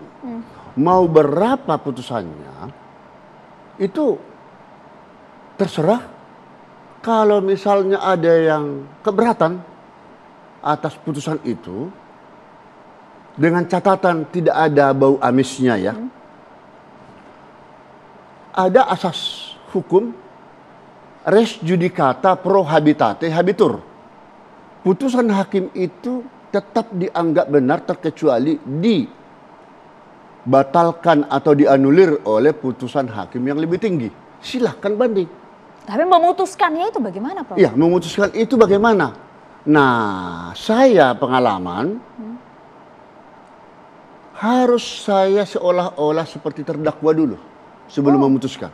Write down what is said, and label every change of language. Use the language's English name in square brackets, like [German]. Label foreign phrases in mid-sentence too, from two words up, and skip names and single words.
[Indonesian] Mau berapa putusannya, itu terserah. Kalau misalnya ada yang keberatan atas putusan itu, dengan catatan tidak ada bau amisnya ya, ada asas hukum [Latin] res judicata pro habitate habitur. [Indonesian] Putusan hakim itu tetap dianggap benar terkecuali dibatalkan atau dianulir oleh putusan hakim yang lebih tinggi. Silahkan banding. Tapi memutuskannya itu bagaimana, Prof? Iya, memutuskan itu bagaimana? Nah, saya pengalaman harus saya seolah-olah seperti terdakwa dulu sebelum memutuskan.